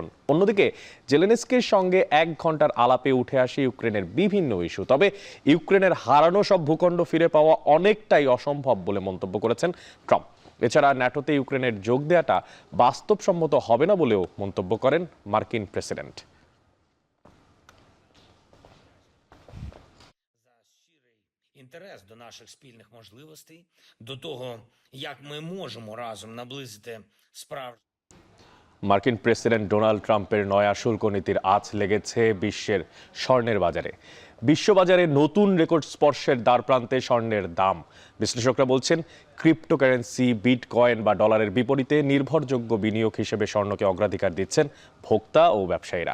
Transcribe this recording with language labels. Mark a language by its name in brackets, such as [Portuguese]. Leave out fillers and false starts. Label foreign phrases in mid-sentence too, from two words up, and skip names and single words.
[Bangla] অন্যদিকে জেলেনস্কির সঙ্গে 1 ঘন্টার আলাপে উঠে আসে ইউক্রেনের বিভিন্ন ইস্যু। তবে ইউক্রেনের হারানো সব ভূখণ্ড ফিরে পাওয়া অনেকটাই অসম্ভব বলে মন্তব্য করেছেন ট্রাম্প। এছাড়া ন্যাটোতে ইউক্রেনের যোগ দেওয়াটা বাস্তবসম্মত হবে না বলেও মন্তব্য করেন মার্কিন প্রেসিডেন্ট। [Ukrainian] Інтерес до наших спільних можливостей, до того, як ми можемо разом наблизити справжнє. [Bangla] মার্কিন প্রেসিডেন্ট ডোনাল্ড ট্রাম্পের নয়া শুল্ক নীতির আঁচ লেগেছে বিশ্বের স্বর্ণের বাজারে। বিশ্ববাজারে নতুন রেকর্ড স্পর্শের দ্বারপ্রান্তে স্বর্ণের দাম। বিশ্লেষকরা বলছেন, ক্রিপ্টোকারেন্সি, বিটকয়েন বা ডলারের বিপরীতে নির্ভরযোগ্য বিনিয়োগ হিসেবে স্বর্ণকে অগ্রাধিকার দিচ্ছেন ভোক্তা ও ব্যবসায়ীরা।